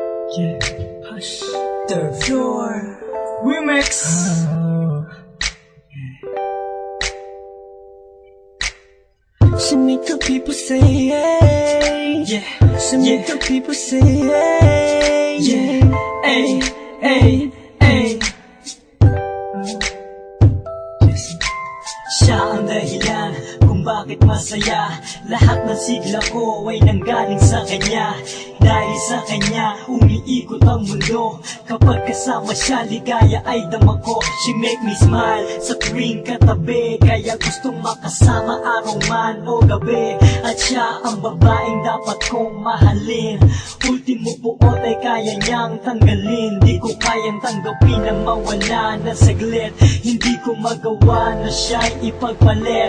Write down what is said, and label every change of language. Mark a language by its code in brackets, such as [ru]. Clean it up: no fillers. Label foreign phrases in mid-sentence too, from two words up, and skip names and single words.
[en] Yeah, hush. Third floor remix. She make the people say, hey. Yeah, She make the people say, hey. yeah, ay, ay, ay. [tl] Siya ang dahilan kung bakit masaya. Lahat ng sigla ko ay nanggaling sa kanya. Dahil sa kanya, umiikot ang mundo. Kapag kasama siya, ligaya ay dama ko. [en] She make me smile [tl] sa tuwing katabi. Kaya gustong makasama araw man o gabi. At siya ang babaeng dapat kong mahalin. Ultimo buot ay kaya niyang tanggalin. Di ko kayang tanggapin na mawala na saglit. Hindi ko magawa na siya'y ipagpalit.